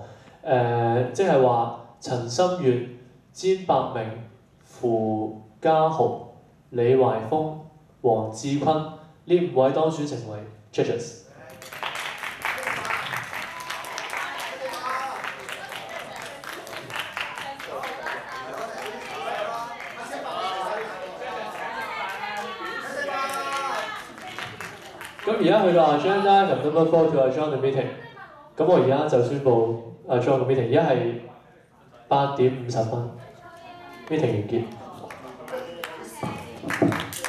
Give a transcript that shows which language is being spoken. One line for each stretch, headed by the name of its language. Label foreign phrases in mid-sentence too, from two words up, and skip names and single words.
Cantonese: 即係話陳心月、詹伯明、傅家豪、李懷峰、黃志坤呢5位當選成為 judges。咁而家去到
English: agenda number 4 to adjourn the meeting。
Cantonese: 咁我而家就宣佈
English: adjourn the meeting。
Cantonese: 而家係8點50分，meeting 完結。